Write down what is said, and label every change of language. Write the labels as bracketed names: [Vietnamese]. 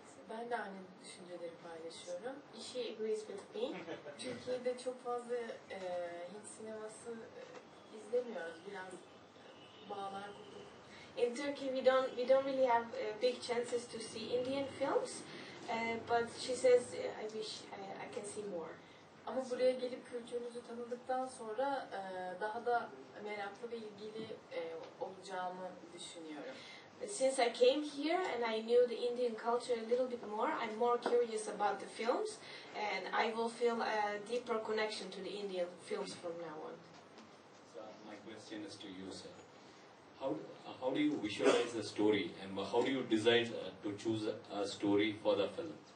[Turkish] Ben de aynı düşünceleri paylaşıyorum. [English] She agrees with me. [Turkish] Türkiye'de çok fazla Hint sineması izlemiyoruz. Biraz bağlar kopuk. [English] In Turkey, we don't really have big chances to see Indian films, but she says I wish I can see more. [Turkish] Ama buraya gelip kültürünüzü tanıdıktan sonra daha da meraklı ve ilgili olacağımı düşünüyorum. [English] Since I came here and I knew the Indian culture a little bit more, I'm more curious about the films, and I will feel a deeper connection to the Indian films from now on. So my question is to you, sir. How do you visualize the story, and how do you decide to choose a story for the film?